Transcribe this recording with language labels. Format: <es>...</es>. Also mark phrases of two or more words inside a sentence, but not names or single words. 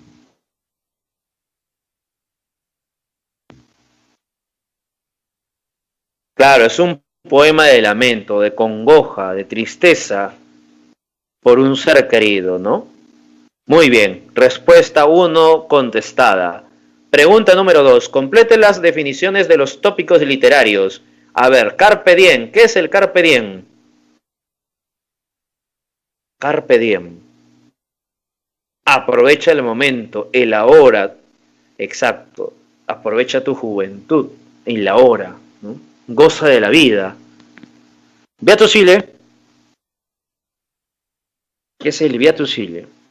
<es>Claro, es un poema de lamento, de congoja, de tristeza por un ser querido, ¿no? Muy bien, respuesta 1 contestada. Pregunta número 2. Complete las definiciones de los tópicos literarios. A ver,</es> <la>carpe diem.</la> <es>¿Qué es el</es> <la>carpe diem? Carpe diem.</la> <es>Aprovecha el momento, el ahora. Exacto. Aprovecha tu juventud, en la hora, ¿no? Goza de la vida.</es> <la>Beato Sile.</la> <es>¿Qué es el</es> <la>Beato Sile?</la>